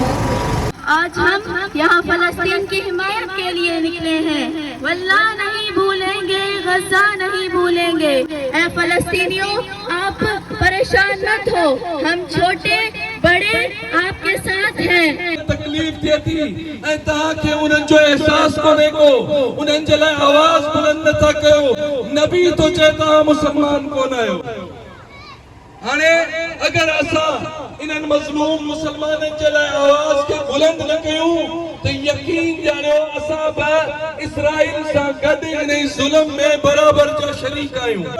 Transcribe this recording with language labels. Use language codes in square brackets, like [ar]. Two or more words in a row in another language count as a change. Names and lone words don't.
[ur] آج ہم یہاں فلسطین کی حمایت کے لیے نکلے ہیں, واللہ نہیں بھولیں گے غزہ نہیں بھولیں گے۔ اے فلسطینیوں آپ پریشان مت ہو، ہم چھوٹے بڑے آپ کے ساتھ ہیں۔ تکلیف دیتی [sd] ऐं तव्हांखे उन्हनि जो एहसास कोन्हे को, उन्हनि जे लाइ आवाज़ बुलंद नथा कयो। नबी तो चए तव्हां मुसलमान कोन आहियो। हाणे अगर असां इन्हनि मज़लूम मुसलमाननि जे लाइ आवाज़ खे बुलंद न कयूं त यकीन ॼाणियो असां बि इसराइल सां गॾु इन ज़ुल्म में बराबर जा शरीक आहियूं।